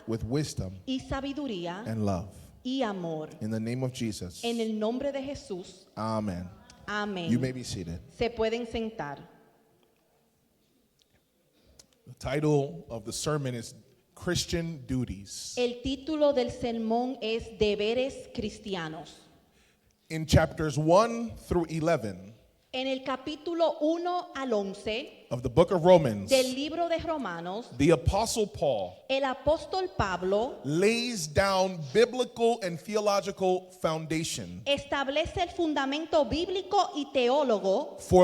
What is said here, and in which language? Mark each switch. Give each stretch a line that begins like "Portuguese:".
English: with wisdom
Spanish: y sabiduría
English: and love.
Spanish: y amor.
English: In the name of Jesus.
Spanish: En el nombre de Jesús.
English: Amen.
Spanish: Amén.
English: You may be seated.
Spanish: Se pueden sentar.
English: The title of the sermon is Christian Duties.
Spanish: El título del sermón es Deberes Cristianos.
English: In chapters 1 through 11
Spanish: En el capítulo 1 al 11
English: of the book of Romans,
Spanish: del libro de Romanos,
English: the Apostle Paul
Spanish: el apóstol Pablo
English: lays down biblical and theological foundation
Spanish: establece el fundamento bíblico y teológico